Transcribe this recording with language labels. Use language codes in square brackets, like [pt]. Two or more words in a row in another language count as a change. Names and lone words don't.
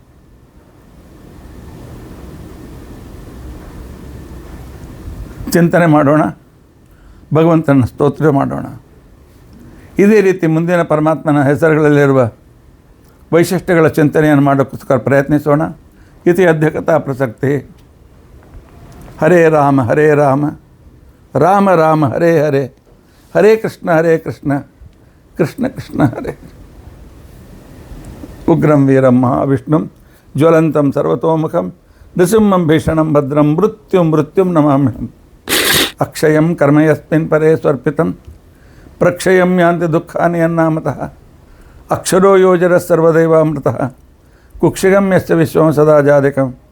[kn] ಚಿಂತನೆ ಮಾಡೋಣ, ಭಗವಂತನ ಸ್ತೋತ್ರ ಮಾಡೋಣ. ಇದೇ ರೀತಿ ಮುಂದಿನ ಪರಮಾತ್ಮನ ಹೆಸರುಗಳಲ್ಲಿರುವ ವೈಶಿಷ್ಟ್ಯಗಳ ಚಿಂತನೆಯನ್ನು ಮಾಡೋಕ್ಕೋಸ್ಕರ ಪ್ರಯತ್ನಿಸೋಣ. [sa] ಇತಿ ಅಧ್ಯಕ್ಷತಾ ಪ್ರಸಕ್ತಿ. ಹರೇ ರಾಮ ರಾಮ ರಾಮ ಹರೇ ಹರೇ, ಹರೇ ಕೃಷ್ಣ ಕೃಷ್ಣ ಕೃಷ್ಣ ಹರೇ. ಉಗ್ರಂ ವೀರಂ ಮಹಾವಿಷ್ಣುಂ ಜ್ವಲಂತಂ ಸರ್ವತೋಮುಖಂ ನೃಸಿಂಹಂ ಭೀಷಣಂ ಭದ್ರಂ ಮೃತ್ಯುಂ ನಮಾಮ್ಯಹಂ. ಅಕ್ಷಯಂ ಕರ್ಮ ಯಸ್ಮಿನ್ ಪರೇ ಸ್ವರ್ಪಿತಂ ಪ್ರಕ್ಷಯಂ ಯಾಂತಿ ದುಃಖಾನಿ ಅನ್ನಾಮತಃ. ಅಕ್ಷರೋ ಯೋಜರ ಸರ್ವದೈವಾಮೃತಃ ಕುಕ್ಷಿಗಂ ಯಸ್ಯ ವಿಶ್ವಂ ಸದಾ ಜಾಧಿಕಂ.